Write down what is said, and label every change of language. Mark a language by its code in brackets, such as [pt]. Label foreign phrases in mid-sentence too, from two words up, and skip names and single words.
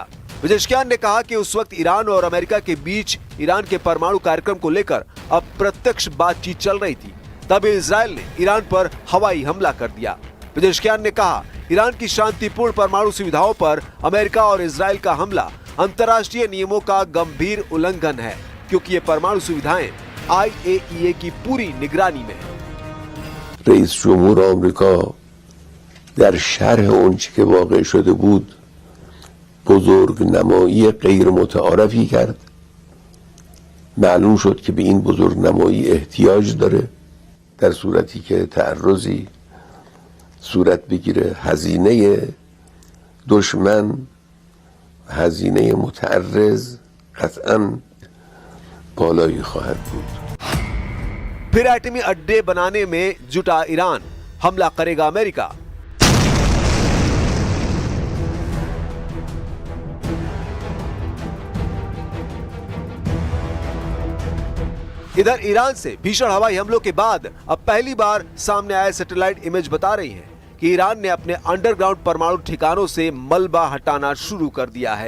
[hi] पेजेश्कियान ने कहा कि उस वक्त ईरान और अमेरिका के बीच ईरान के परमाणु कार्यक्रम को लेकर अप्रत्यक्ष बातचीत चल रही थी, तभी इजराइल ने ईरान पर हवाई हमला कर दिया। पेजेश्कियान ने कहा, ईरान की शांतिपूर्ण परमाणु सुविधाओं पर अमेरिका और इजराइल का हमला अंतर्राष्ट्रीय नियमों का गंभीर उल्लंघन है, क्योंकि ये परमाणु सुविधाएं IAEA की पूरी निगरानी में है। [fa] رئیس جمهور آمریکا در شرح اونچه که واقع شده بود بزرگ نمایی غیر متعارفی کرد. معلوم شد که به این بزرگ نمایی احتیاج داره در صورتی که تعرضی صورت بگیره. هزینه دشمن هزینه متعرض قطعاً بالایی خواهد بود. [hi] फिर एटमी अड्डे बनाने में जुटा ईरान, हमला करेगा अमेरिका। इधर ईरान से भीषण हवाई हमलों के बाद अब पहली बार सामने आए [en] satellite image [hi] बता रही हैं कि ईरान ने अपने अंडरग्राउंड परमाणु ठिकानों से मलबा हटाना शुरू कर दिया है।